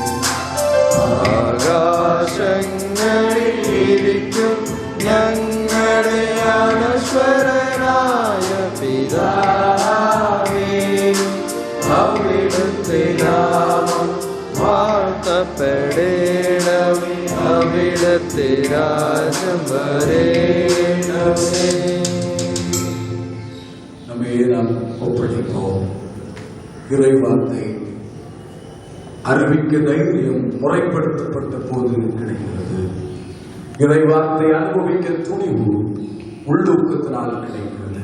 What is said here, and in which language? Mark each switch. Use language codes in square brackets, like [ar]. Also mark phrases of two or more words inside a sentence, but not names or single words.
[ml] ആകാശങ്ങളിലിരിക്കും ഞങ്ങളുടെ അനശ്വരനായ പിതാവേ, അവിടുത്തെ നാമം വാഴ്ത്തപ്പെടേണമേ, അവിടുത്തെ രാജ്യം വരേണമേ. [ta] நம்மை நாம் ஒப்படைப்போம். இறைவார்த்தை அறிவிக்க தைரியம் முறைப்படுத்தப்பட்ட போது கிடைக்கிறது. இறைவார்த்தை அனுபவிக்க துணிவு உள்ளூக்கத்தினால் கிடைக்கிறது.